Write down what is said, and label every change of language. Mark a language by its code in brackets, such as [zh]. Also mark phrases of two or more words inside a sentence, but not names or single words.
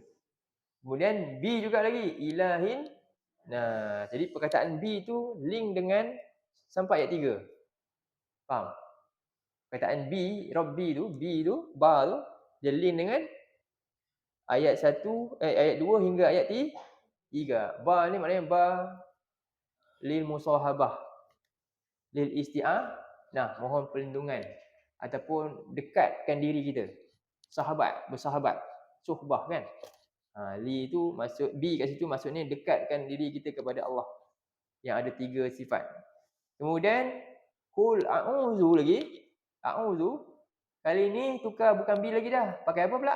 [ms] Kemudian bi juga lagi ilahin. Jadi perkataan bi tu link dengan sampai ayat 3. Faham? Perkataan bi, rabbi tu, bi tu, ba tu, dia link dengan ayat 1, ayat 2 hingga ayat 3. Ba ni maknanya [ar] ب للمصاحبة، للاستعانة, [ms] mohon perlindungan ataupun dekatkan diri kita. Sahabat, bersahabat, suhbah kan? Li tu maksud, bi kat situ maksudnya dekatkan diri kita kepada Allah yang ada 3 sifat. Kemudian [ar] قل أعوذ [ms] lagi, a'udzu kali ni tukar bukan bi lagi dah, pakai apa pula?